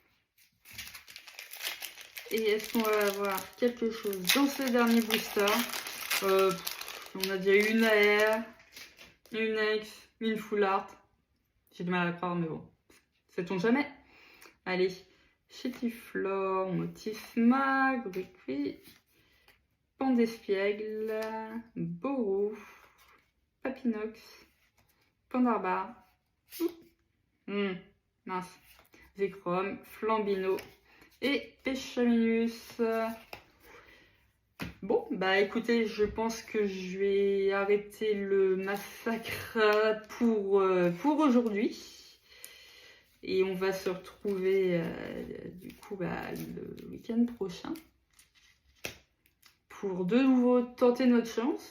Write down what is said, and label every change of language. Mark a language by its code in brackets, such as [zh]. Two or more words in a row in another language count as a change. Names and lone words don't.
[fr] Et est-ce qu'on va avoir quelque chose dans ce dernier booster? On a déjà une AR, une Ex, une Full Art. J'ai du mal à croire, mais bon, sait-on jamais. Allez, Chétiflore, Motifma, Griqui, Clan d'Espiègle, Boro, Papinox, Pandarbar, mince, Zekrom, Flambino et Pêchaminus. Bon, bah écoutez, je pense que je vais arrêter le massacre pour aujourd'hui. Et on va se retrouver du coup le week-end prochain pour de nouveau tenter notre chance.